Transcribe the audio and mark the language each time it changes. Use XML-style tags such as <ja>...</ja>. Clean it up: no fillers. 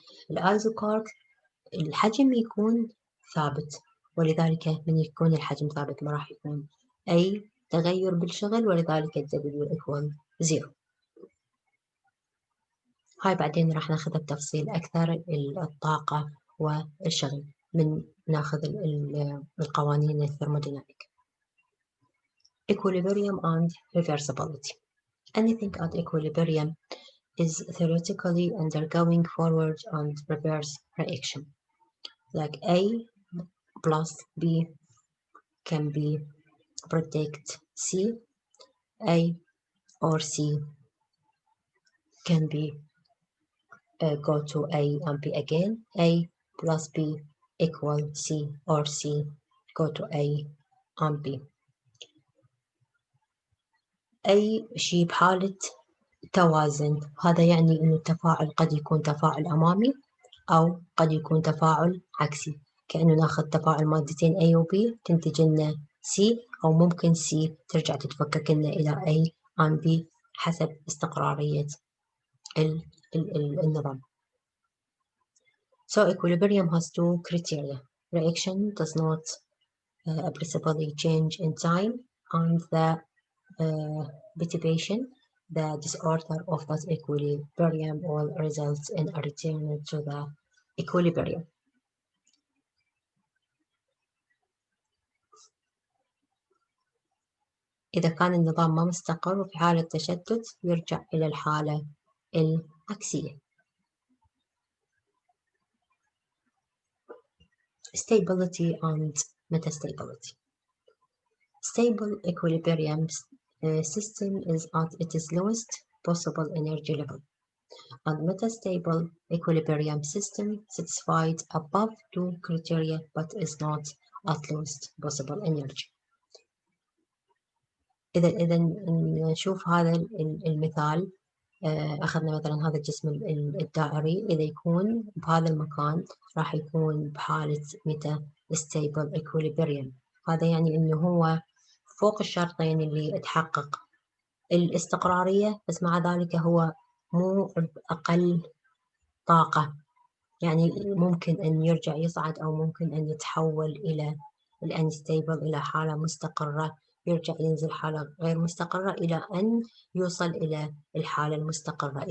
<ar>الايزوكارك الحجم يكون ثابت، ولذلك من يكون الحجم ثابت ما راح يكون أي تغير بالشغل، ولذلك W equal 0. هاي بعدين راح ناخذها بتفصيل أكثر، الطاقة والشغل، من ناخذ القوانين الثرموديناميك.</ar> <en>Equilibrium and reversibility. Anything at equilibrium is theoretically undergoing forward and reverse reaction. Like A plus B can be protect C, A or C can be go to A and B again. A plus B equal C, or C go to A and B.</en> <ar>أي شيء بحالة توازن، هذا يعني إنه التفاعل قد يكون تفاعل أمامي أو قد يكون تفاعل عكسي. كأنه ناخذ تفاعل مادتين A و B تنتج لنا C، أو ممكن C ترجع تتفكك لنا إلى A and B حسب استقرارية النظام.</ar> <en>So equilibrium has two criteria. Reaction does not appreciably change in time, and the perturbation the disorder of that equilibrium will result in a return to the equilibrium.</en> <ar>إذا كان النظام ما مستقر وفي حالة تشتت يرجع إلى الحالة العكسية.</ar> <en>Stability and metastability. Stable equilibrium system is at its lowest possible energy level, and metastable equilibrium system satisfied above 2 criteria but is not at lowest possible energy.</en> <ar>إذا نشوف هذا المثال، أخذنا مثلا هذا الجسم الدائري، إذا يكون بهذا المكان راح يكون بحالة metastable equilibrium. هذا يعني إنه هو فوق الشرطين اللي تحقق الاستقرارية، بس مع ذلك هو مو بأقل طاقة، يعني ممكن أن يرجع يصعد أو ممكن أن يتحول إلى الانستيبل إلى حالة مستقرة، يرجع ينزل حالة غير مستقرة إلى أن يوصل إلى الحالة المستقرة.</ar>